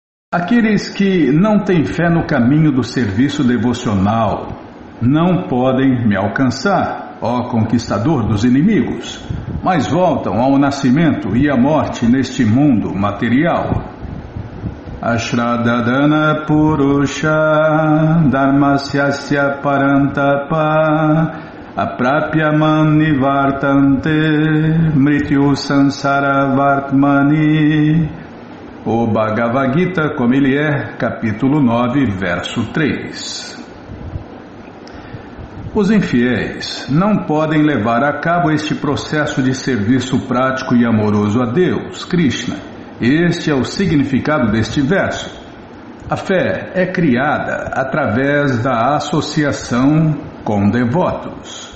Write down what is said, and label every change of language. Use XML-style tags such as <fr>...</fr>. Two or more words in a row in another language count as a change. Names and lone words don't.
<pt>Aqueles que não têm fé no caminho do serviço devocional não podem me alcançar, ó conquistador dos inimigos, mas voltam ao nascimento e à morte neste mundo material.</pt> <sa>Ashradadana Purusha Dharmasyasya Parantapa Aprapyaman Nivartante Mrityu Sansara Vartmani.</sa> <pt>O Bhagavad Gita, como ele é, capítulo 9, verso 3. Os infiéis não podem levar a cabo este processo de serviço prático e amoroso a Deus, Krishna. Este é o significado deste verso. A fé é criada através da associação com devotos.</pt>